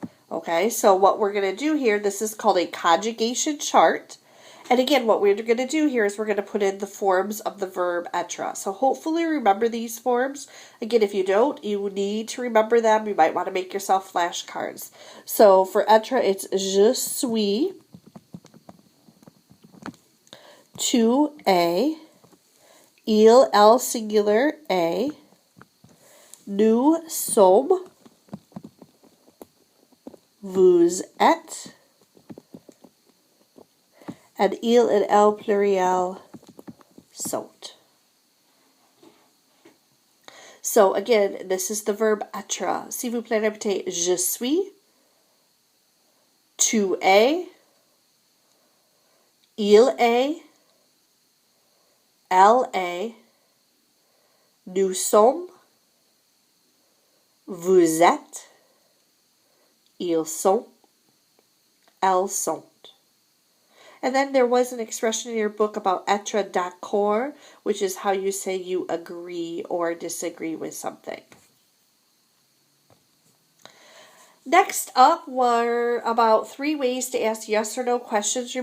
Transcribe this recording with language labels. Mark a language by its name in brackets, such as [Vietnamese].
[English] Okay, so what we're going to do here, this is called a conjugation chart. And again, what we're going to do here is we're going to put in the forms of the verb être. So hopefully remember these forms. Again, if you don't, you need to remember them. You might want to make yourself flashcards. So for [French] être, [English] it's [French] je suis, tu es, il, elle [English] singular, [French] est, nous sommes, vous êtes, [English] and [French] il and elle pluriel sont. [English] So again, this is the verb [French] être. S'il vous plaît, répétez je suis, tu es, il est, elle est, nous sommes, vous êtes, ils sont, elles sont. [English] And then there was an expression in your book about être d'accord, which is how you say you agree or disagree with something. Next up were about 3 ways to ask yes or no questions.